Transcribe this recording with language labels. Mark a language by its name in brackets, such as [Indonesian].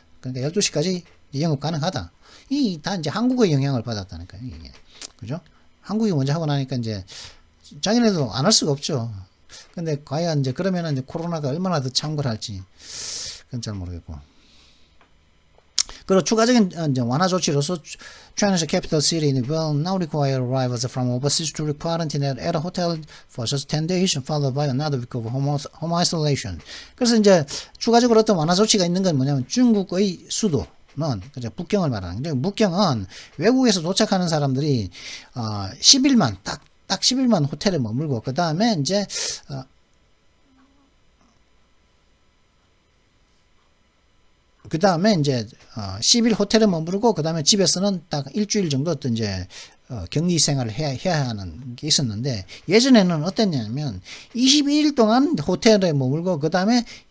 [Korean] 그러니까 12시까지 영업 가능하다. 이 다 이제 한국의 영향을 받았다니까요. 이게. 그죠? 한국이 먼저 하고 나니까 이제 자기네도 안 할 수가 없죠. 근데 과연 이제 그러면은 이제 코로나가 얼마나 더 창궐할지 그건 잘 모르겠고. 그리고 추가적인 이제 완화 조치로서 [English] China's capital city will now require arrivals from overseas to quarantine at a hotel for just 10 days, followed by another week of home isolation. [Korean] 그래서 이제 추가적으로 어떤 완화 조치가 있는 건 뭐냐면 중국의 수도 는 북경을 말하는 거죠. 북경은 외국에서 도착하는 사람들이 10일만 딱 10일만 호텔에 머물고 그 다음에 이제 그 다음에 이제 10일 호텔에 머무르고 그 다음에 집에서는 딱 일주일 정도 또 이제 격리 생활을 해야 하는 게 있었는데 예전에는 어땠냐면 22일 동안 호텔에 머물고 그 다음에